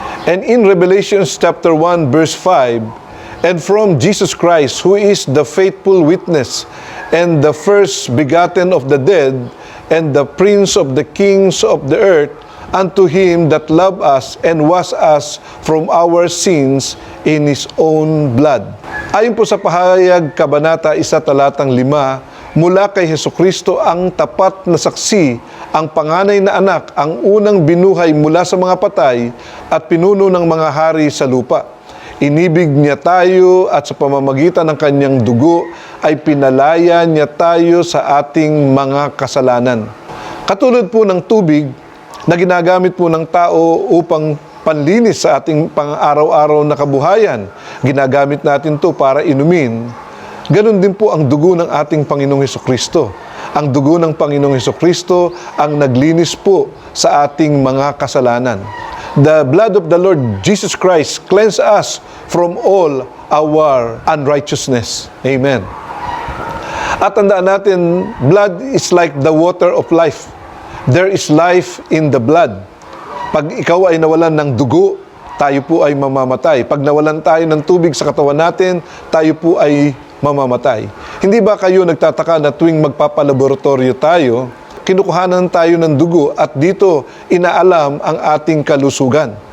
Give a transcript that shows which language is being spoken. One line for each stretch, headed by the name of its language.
English: And in Revelation chapter 1 verse 5, "And from Jesus Christ, who is the faithful witness, and the first begotten of the dead, and the prince of the kings of the earth, unto him that loved us and washed us from our sins in his own blood."
Filipino: Ayon po sa pahayag Kabanata 1 talatang 5, mula kay Hesukristo ang tapat na saksi, ang panganay na anak, ang unang binuhay mula sa mga patay at pinuno ng mga hari sa lupa. Inibig niya tayo at sa pamamagitan ng kanyang dugo ay pinalaya niya tayo sa ating mga kasalanan. Katulad po ng tubig na ginagamit po ng tao upang panlinis sa ating pang-araw-araw na kabuhayan, ginagamit natin to para inumin, ganun din po ang dugo ng ating Panginoong Hesukristo. Ang dugo ng Panginoong Hesukristo ang naglinis po sa ating mga kasalanan.
English: The blood of the Lord Jesus Christ cleanse us from all our unrighteousness. Amen.
Filipino: At tandaan natin,
English: blood is like the water of life. There is life in the blood.
Filipino: Pag ikaw ay nawalan ng dugo, tayo po ay mamamatay. Pag nawalan tayo ng tubig sa katawan natin, tayo po ay mamamatay. Hindi ba kayo nagtataka na tuwing magpapalaboratorio tayo, kinukuhanan tayo ng dugo at dito inaalam ang ating kalusugan.